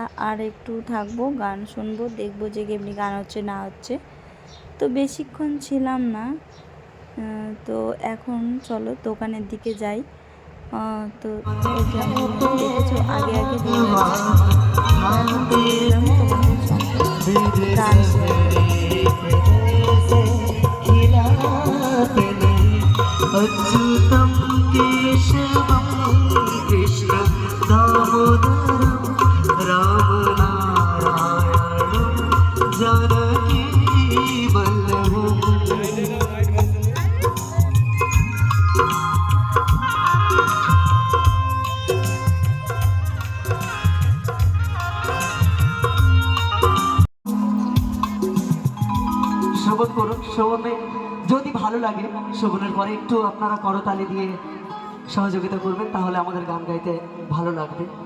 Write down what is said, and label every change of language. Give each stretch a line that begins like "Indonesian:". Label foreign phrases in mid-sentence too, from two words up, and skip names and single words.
Bangla: আর একটু থাকবো, গান শুনবো, দেখবো যে কেমনি গান হচ্ছে না হচ্ছে। তো বেশিক্ষণ ছিলাম না। তো এখন চলো দোকানের দিকে যাই। তো দেখেছো আগে আগে গান
Sanskrit: अच्युतं केशवं कृष्ण दामोदरं रामनारायणं जानकी वल्लभम्।
Bangla: শ্রবণ করুন, শ্রবণে যদি ভালো লাগে শ্রবণের পরে একটু আপনারা করতালি দিয়ে সহযোগিতা করবেন, তাহলে আমাদের গান গাইতে ভালো লাগবে।